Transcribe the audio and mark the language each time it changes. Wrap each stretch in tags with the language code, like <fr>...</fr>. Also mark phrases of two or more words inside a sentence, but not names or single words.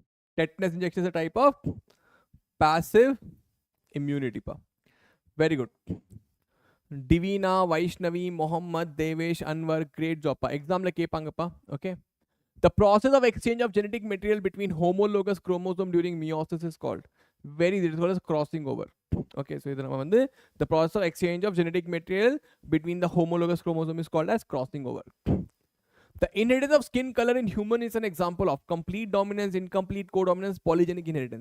<en>Tetanus injection is a type of passive immunity pa. Very good. Divina, Vaishnavi, Mohammed, Devesh, Anwar, great job pa.</en> <ta>Exam la kepanga pa.</ta> <en>Okay. The process of exchange of genetic material between homologous chromosome during meiosis is called it is called as crossing over. Okay, so the process of exchange of genetic material between the homologous chromosome is called as crossing over. The inheritance of skin color in human is an example of complete dominance, incomplete codominance, polygenic inheritance.</en>